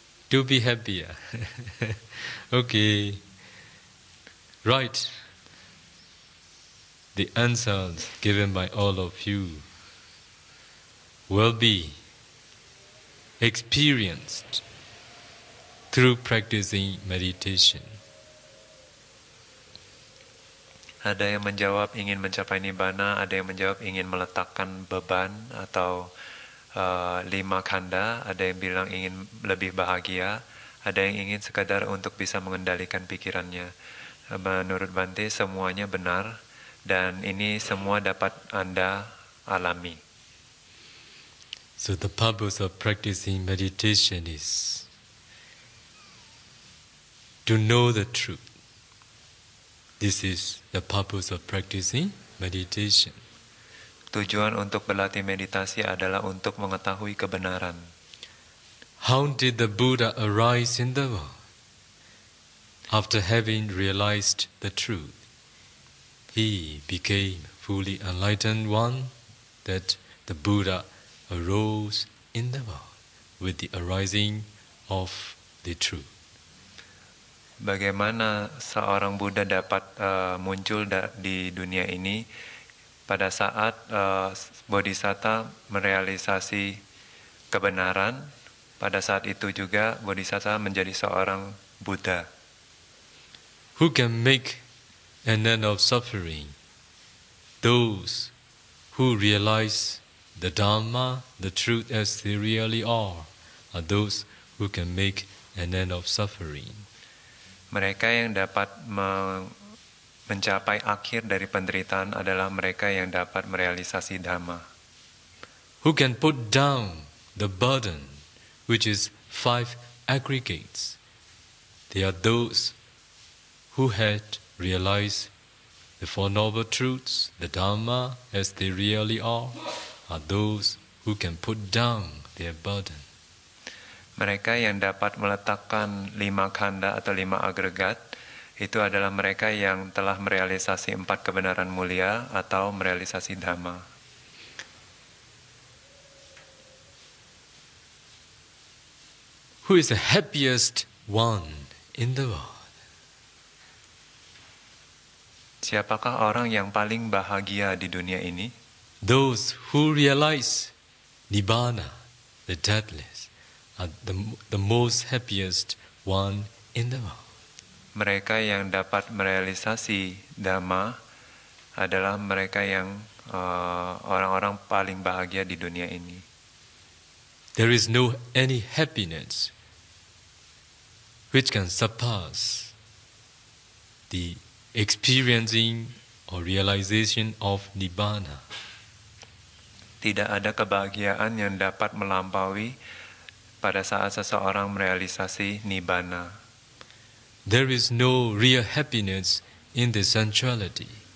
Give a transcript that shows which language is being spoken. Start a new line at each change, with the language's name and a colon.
English: To be happier. Okay. Right. The answers given by all of you will be experienced through practicing meditation.
Indonesian: Ada yang menjawab ingin mencapai nibbana, ada yang menjawab ingin meletakkan beban atau 5 khandha, ada yang bilang ingin lebih bahagia, ada yang ingin sekadar untuk bisa mengendalikan pikirannya. Menurut Bante semuanya benar dan ini semua dapat Anda alami.
English: So the purpose of practicing meditation is to know the truth. This is the purpose of practicing meditation.
Indonesian: Tujuan untuk berlatih meditasi adalah untuk mengetahui kebenaran.
English: How did the Buddha arise in the world? After having realized the truth, he became fully enlightened one, that the Buddha arose in the world with the arising of the truth.
Indonesian: Bagaimana seorang Buddha dapat muncul di dunia ini pada saat Bodhisatta merealisasi kebenaran, pada saat itu juga Bodhisatta menjadi seorang Buddha.
English: Who can make an end of suffering? Those who realize the Dhamma, the truth as they really are those who can make an end of suffering.
Indonesian: Mereka yang dapat mencapai akhir dari penderitaan adalah mereka yang dapat merealisasi Dhamma.
English: Who can put down the burden, which is 5 aggregates? They are those who had realized the Four Noble Truths, the Dhamma as they really are those who can put down their burden.
Indonesian: Mereka yang dapat meletakkan 5 khanda atau 5 agregat, itu adalah mereka yang telah merealisasi 4 kebenaran mulia atau merealisasi Dhamma.
English: Who is the happiest one in the world?
Indonesian: Siapakah orang yang paling bahagia di dunia ini?
English: Those who realize Nibbana, the deathless, are the most happiest one in the world.
Indonesian: Mereka yang dapat merealisasi Dhamma adalah mereka yang orang-orang paling bahagia di dunia ini.
English: There is no any happiness which can surpass the experiencing or realization of Nibbana.
Indonesian: Tidak ada kebahagiaan yang dapat melampaui pada saat seseorang merealisasi Nibbana.
English: There is no real happiness in the sensuality.